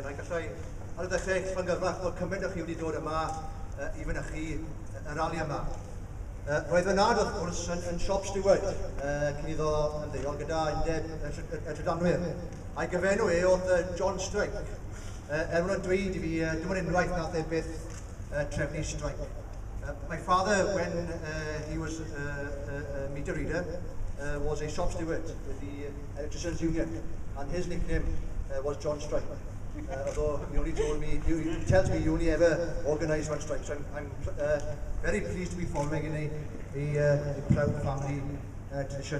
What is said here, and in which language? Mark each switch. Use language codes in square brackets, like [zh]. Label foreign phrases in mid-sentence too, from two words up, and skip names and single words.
[cy] Ac allai ar y dechrau llongyfarch bod cymaint o chi wedi dod yma i fynychu y rali yma. Roedd fy nad wrth gwrs yn [en] siop steward [cy] cyn iddo ymddeol gyda undeb y trydanwyr. A'i gyfenw oedd John Strike. Nhw'n dweud i fi, dim ond unwaith nath e byth trefnu strike. [en] My father, when he was a meter reader, was a shop steward with the Electricians Union, and his nickname was John Strike. Although he only told me, he tells me he only ever organised one strike, so I'm very pleased to be following in a proud family tradition.